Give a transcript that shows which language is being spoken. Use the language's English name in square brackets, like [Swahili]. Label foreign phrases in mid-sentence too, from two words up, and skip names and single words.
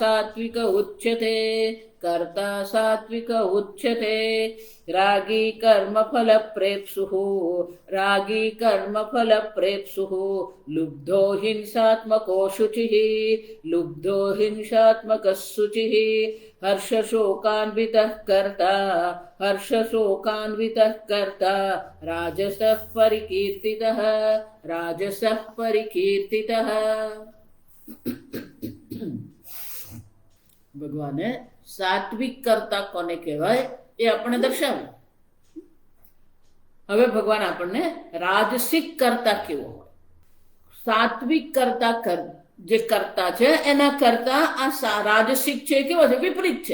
[Sanskrit] सात्विक उच्यते रागी कर्मफलप्रेप्सुः लुब्धो हिंसात्मकः शुचिः हर्षशोकान्वितः कर्ता राजसः परिकीर्तितः। [Gujarati] ભગવાને સાત્વિક કરતા કોને કહેવાય એ આપણને દર્શાવ્યું. હવે ભગવાન આપણને રાજસિક કરતા કેવો હોય. સાત્વિક કરતા જે કરતા છે એના કરતા આ રાજસિક છે કેવો છે, વિપરીત છે.